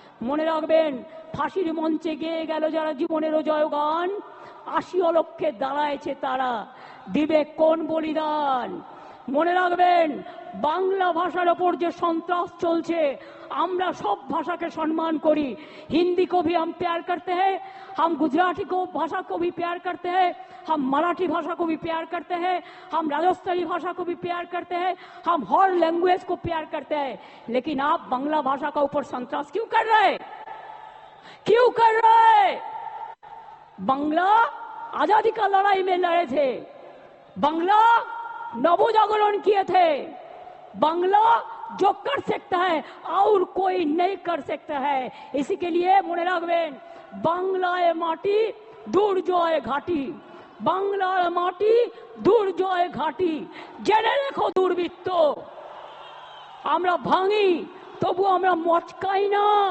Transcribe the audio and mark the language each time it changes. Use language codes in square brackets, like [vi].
[bn] মনে রাখবেন, ফাঁসির মঞ্চে গেয়ে গেল যারা জীবনেরও জয়গান, 80 লক্ষে দাঁড়ায়ছে তারা, দিবে কোন বলিদান। মনে রাখবেন, বাংলা ভাষার ওপর যে সন্ত্রাস চলছে, আমরা সব ভাষাকে সম্মান করি। [hi] हिंदी को भी हम प्यार करते हैं, हम गुजराती को भाषा को भी प्यार करते हैं, हम मराठी भाषा को भी प्यार करते हैं, हम राजस्थानी भाषा को भी प्यार करते हैं, हम हर लैंग्वेज को प्यार करते हैं। लेकिन आप बांग्ला भाषा का ऊपर संतरास क्यों कर रहे, क्यों कर रहे? बांग्ला आजादी का लड़ाई में लड़े थे, बांग्ला नवजागरण किए थे, बांग्ला जो कर सकता है और कोई नहीं कर सकता है। इसी के लिए [bn] মনে রাখবেন, বাংলায় মাটি দুর্জয় ঘাটি, বাংলার মাটি দুর্জয় ঘাটি। জেনে রেখো দুর্বৃত্ত, আমরা ভাঙি তবু আমরা মচকাই না।